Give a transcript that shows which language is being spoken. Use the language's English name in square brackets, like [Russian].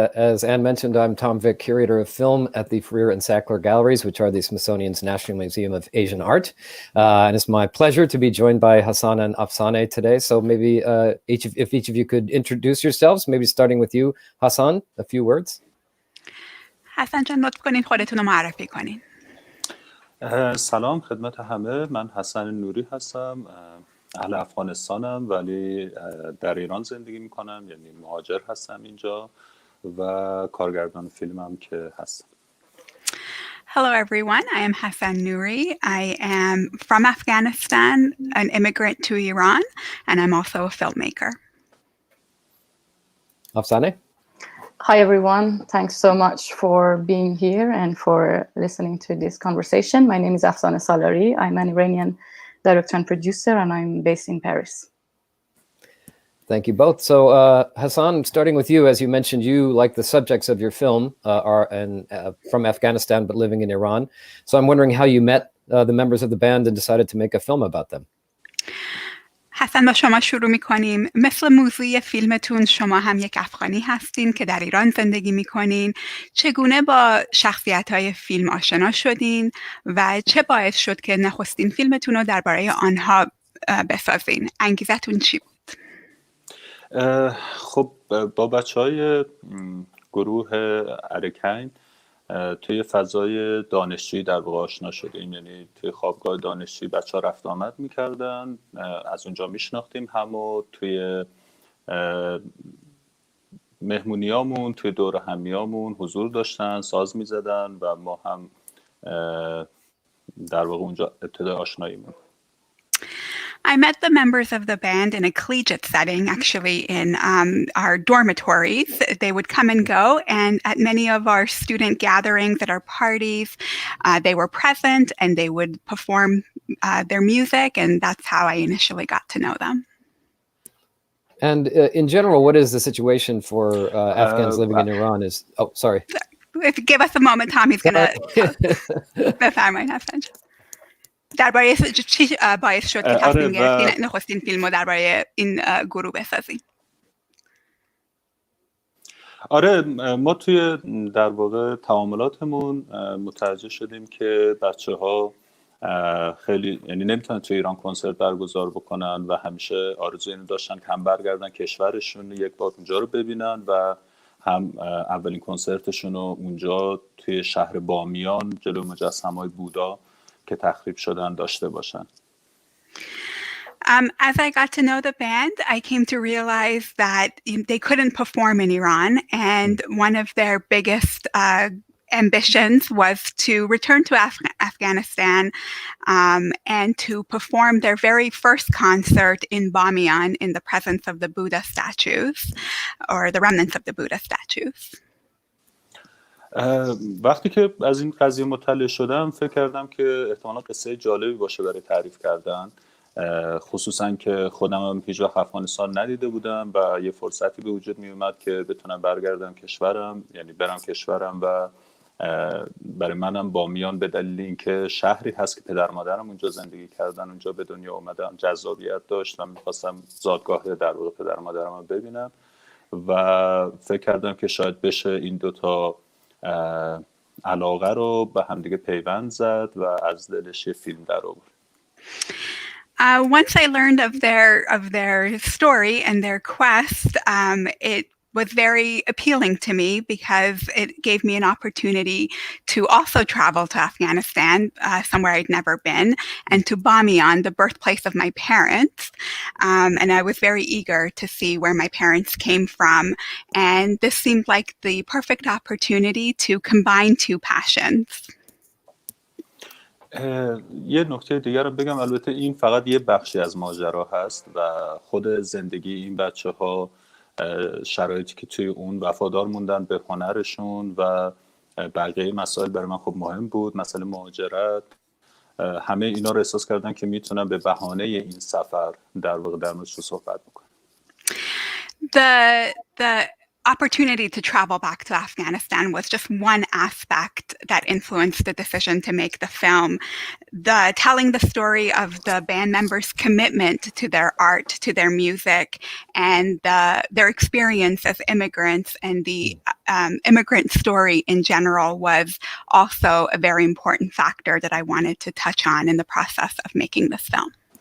[English] As Anne mentioned, I'm Tom Vick, curator of film at the Freer and Sackler Galleries, which are the Smithsonian's National Museum of Asian Art. And it's my pleasure to be joined by Hasan and Afsaneh today. So maybe if each of you could introduce yourselves, maybe starting with you, Hasan, a few words. [Persian] حسن جان لطف کنین خودتون رو معرفی کنین. سلام خدمت همه. من حسن نوری هستم. اهل افغانستانم ولی در ایران زندگی میکنم، یعنی مهاجر هستم اینجا و کارگردان فیلمم که هستم. [English] Hello everyone, I am Hasan Noori. I am from Afghanistan, an immigrant to Iran, and I'm also a filmmaker. Afsaneh? Hi everyone, thanks so much for being here and for listening to this conversation. My name is Afsaneh Salari. I'm an Iranian director and producer, and I'm based in Paris. Thank you both. So Hasan, starting with you, as you mentioned, you, like the subjects of your film, are from Afghanistan but living in Iran. So I'm wondering how you met the members of the band and decided to make a film about them. [Persian] حسن با شما شروع میکنیم. مثل موضوع فیلمتون شما هم یک افغانی هستین که در ایران زندگی میکنین. چگونه با شخصیت‌های فیلم آشنا شدین و چه باعث شد که نخستین فیلمتون رو درباره آنها بسازین؟ انگیزتون چی بود؟ خب با بچه‌های گروه ارکین توی فضای دانشجویی در واقع آشنا شدیم، یعنی توی خوابگاه دانشجویی بچه‌ها رفت آمد می‌کردن، از اونجا میشناختیم همو. توی مهمونیامون توی دور همیامون حضور داشتن، ساز میزدن و ما هم در واقع اونجا ابتدای آشناییمون. [English] I met the members of the band in a collegiate setting, actually in our dormitories. They would come and go, and at many of our student gatherings, at our parties, they were present and they would perform their music, and that's how I initially got to know them. And in general, what is the situation for Afghans living in Iran? Sorry. Give us a moment, Tommy's going to [Persian] بفرمایید حسن جان. درباره چی باعث شد که تصمیم گرفتین نخستین فیلم رو درباره این گروه بسازین؟ آره، ما توی در واقع تعاملاتمون متوجه شدیم که بچه‌ها خیلی یعنی نمیتونن توی ایران کنسرت برگزار بکنن و همیشه آرزو اینو داشتن که هم برگردن کشورشون یک بار اونجا رو ببینن و هم اولین کنسرتشون رو اونجا توی شهر بامیان جلو مجسمه‌های بودا که تخریب شدن داشته باشن. [English] As I got to know the band, I came to realize that they couldn't perform in Iran, and one of their biggest ambitions was to return to Afghanistan and to perform their very first concert in Bamiyan in the presence of the Buddha statues, or the remnants of the Buddha statues. [Persian] وقتی که از این قضیه مطلع شدم فکر کردم که احتمالا قصه جالبی باشه برای تعریف کردن، خصوصا که خودم هم هیچ وقت افغانستان ندیده بودم و یه فرصتی به وجود می اومد که بتونم برگردم کشورم، یعنی برم کشورم و برای منم بامیان به دلیل اینکه شهری هست که پدر مادرم اونجا زندگی کردن، اونجا به دنیا اومدم، جذابیت داشت و می‌خواستم زادگاه در واقع پدر مادرم رو ببینم و فکر کردم که شاید بشه این دوتا علاقه رو به همدیگه پیوند زد و از دلش یه فیلم در آورد. [English] Once I learned of their story and their quest, it was very appealing to me because it gave me an opportunity to also travel to Afghanistan, somewhere I'd never been, and to Bamiyan, the birthplace of my parents. And I was very eager to see where my parents came from. And this seemed like the perfect opportunity to combine two passions. [Persian] یه نکته دیگر رو بگم، البته این فقط یه بخشی از ماجرا هست و خود زندگی این بچه‌ها، شرایطی که توی اون وفادار موندن به هنرشون و بقیه مسائل برای من خب مهم بود، مسئله مهاجرت، همه اینا رو احساس کردن که میتونن به بهانه این سفر در واقع در موردش صحبت بکنن. [English] The opportunity to travel back to Afghanistan was just one aspect that influenced the decision to make the film. Telling the story of the band members' commitment to their art, to their music, and their experience as immigrants and the immigrant story in general was also a very important factor that I wanted to touch on in the process of making this film.